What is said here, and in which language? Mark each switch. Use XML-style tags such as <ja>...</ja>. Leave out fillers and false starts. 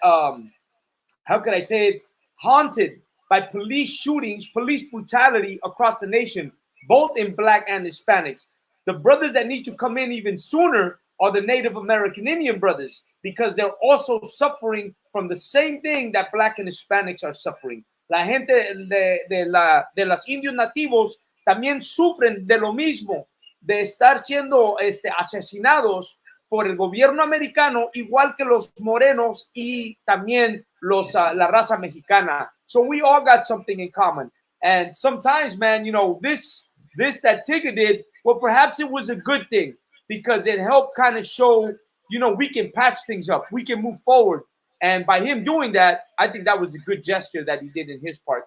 <en>How can I say it? Haunted by police shootings, police brutality across the nation, both in black and Hispanics. The brothers that need to come in even sooner are the Native American Indian brothers, because they're also suffering from the same thing that black and Hispanics are suffering.</en> <es>La gente de los indios nativos también sufren de lo mismo, de estar siendo asesinados por el gobierno americano, igual que los morenos y también la raza mexicana.</es> <en>So we all got something in common. And sometimes, man, this that Tigger did, well, perhaps it was a good thing, because it helped kind of show, we can patch things up. We can move forward. And by him doing that, I think that was a good gesture that he did in his part.</en>